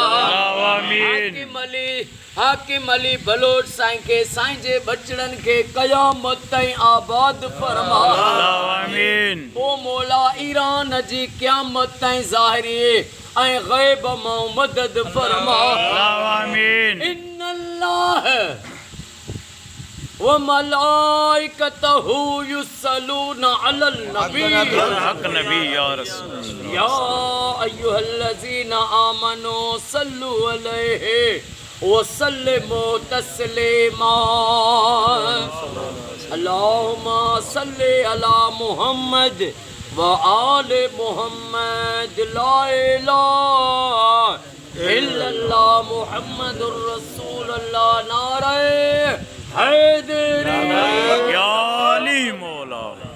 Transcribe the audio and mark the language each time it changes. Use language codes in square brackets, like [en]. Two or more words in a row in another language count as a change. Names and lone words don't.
[sd] हाकिम अली बलोच साईं के साईं जे बचड़नि खे क़यामत ताईं आबाद फरमा। आमीन। ओ मौला ईरान जी क़यामत ताईं ज़ाहिरी ऐं ग़ैब मां मदद फरमा। आमीन। [ar] إن الله وملائكته يصلون على النبي حق نبي يا رسول يا أيها الذين آمنوا صلوا عليه وسلموا تسليما. اللهم صل على محمد وآل محمد. لا إله إلا الله محمد رسول الله. [ur] نعرۂ حیدری یا علی مولا.